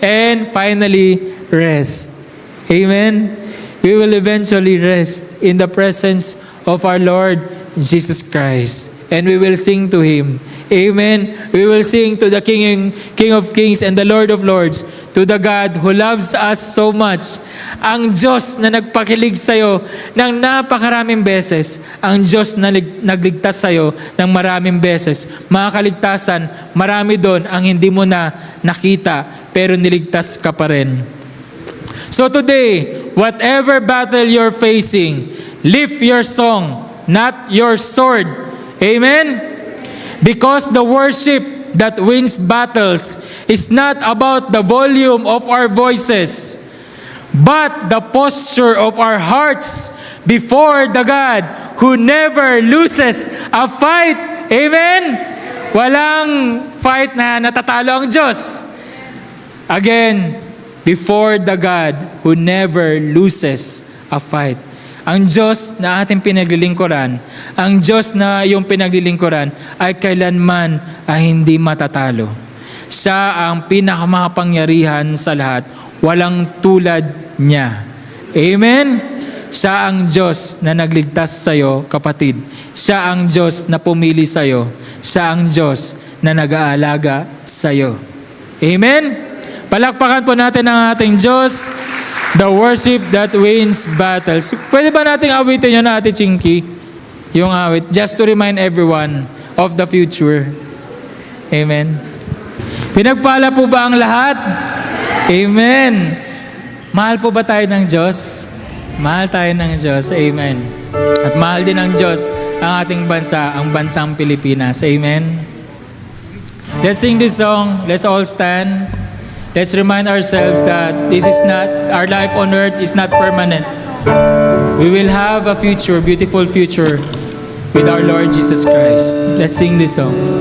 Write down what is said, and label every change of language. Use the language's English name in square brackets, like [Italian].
[English] And finally, rest. Amen? We will eventually rest in the presence of our Lord Jesus Christ. And we will sing to Him. Amen? We will sing to the King of Kings and the Lord of Lords, to the God who loves us so much. [Filipino] Ang Diyos na nagpakilig sa'yo ng napakaraming beses. Ang Diyos na nagligtas sa'yo ng maraming beses. Mga kaligtasan, marami doon ang hindi mo na nakita, pero niligtas ka pa rin. [English] So today, whatever battle you're facing, lift your song, not your sword. Amen? Because the worship that wins battles is not about the volume of our voices, but the posture of our hearts before the God who never loses a fight. Amen? [Filipino] Walang fight na natatalo ang Diyos. [English] Again, before the God who never loses a fight. [Filipino] Ang Diyos na ating pinaglilingkuran, ang Diyos na yung pinaglilingkuran ay kailanman ay hindi matatalo. Siya ang pinakamakapangyarihan sa lahat. Walang tulad niya. Amen? Siya ang Diyos na nagligtas sa'yo, kapatid. Siya ang Diyos na pumili sa'yo. Siya ang Diyos na nag-aalaga sa'yo. Amen? Palakpakan po natin ang ating Diyos. [English] The worship that wins battles. [Filipino] Pwede ba nating awitin yun na Ate Chinky? Yung awit. [English] Just to remind everyone of the future. Amen. [Filipino] Pinagpala po ba ang lahat? Amen. Mahal po ba tayo ng Diyos? Mahal tayo ng Diyos. Amen. At mahal din ng Diyos ang ating bansa, ang bansang Pilipinas. [English] Amen. Let's sing this song. Let's all stand. Let's remind ourselves that this is not, our life on earth is not permanent. We will have a future, beautiful future with our Lord Jesus Christ. Let's sing this song.